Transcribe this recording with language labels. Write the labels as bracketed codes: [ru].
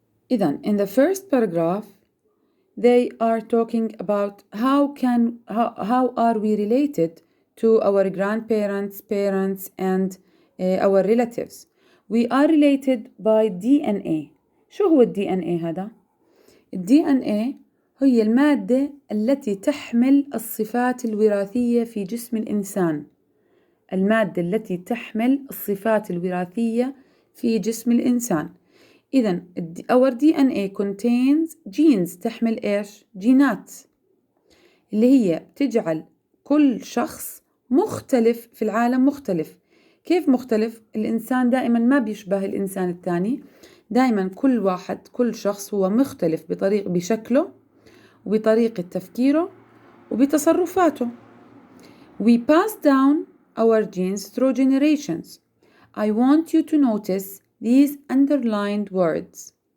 [en] In the first paragraph, they are talking about how are we related to our grandparents, parents, and our relatives. We are related by DNA. [ar] شو هو ال DNA هذا؟ ال DNA هي المادة التي تحمل الصفات الوراثية في جسم الإنسان. المادة التي تحمل الصفات الوراثية في جسم الإنسان. إذن [en] our DNA contains genes [ar] تحمل إيش؟ جينات اللي هي بتجعل كل شخص مختلف في العالم مختلف. كيف مختلف؟ الإنسان دائما ما بيشبه الإنسان الثاني. دائما كل شخص هو مختلف بشكله وبطريقة تفكيره وبتصرفاته. [en] We pass down our genes through generations. I want you to notice these underlined words.